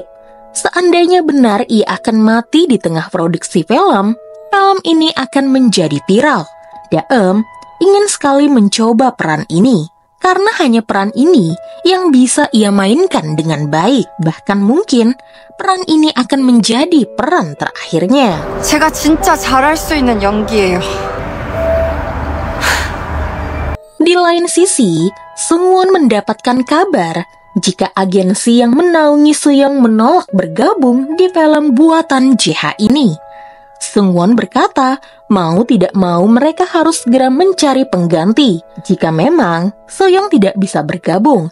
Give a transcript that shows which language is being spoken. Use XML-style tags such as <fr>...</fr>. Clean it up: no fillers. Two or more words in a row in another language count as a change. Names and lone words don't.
<id>Seandainya benar ia akan mati di tengah produksi film, film ini akan menjadi viral. Daeum ingin sekali mencoba peran ini, karena hanya peran ini yang bisa ia mainkan dengan baik. Bahkan mungkin peran ini akan menjadi peran terakhirnya.</id> <ko>제가 진짜 잘할 수 있는 연기예요.</ko> <id>Di lain sisi, Seungwon mendapatkan kabar jika agensi yang menaungi Seong menolak bergabung di film buatan JH ini. Seungwon berkata, mau tidak mau mereka harus segera mencari pengganti jika memang Seong tidak bisa bergabung.</id>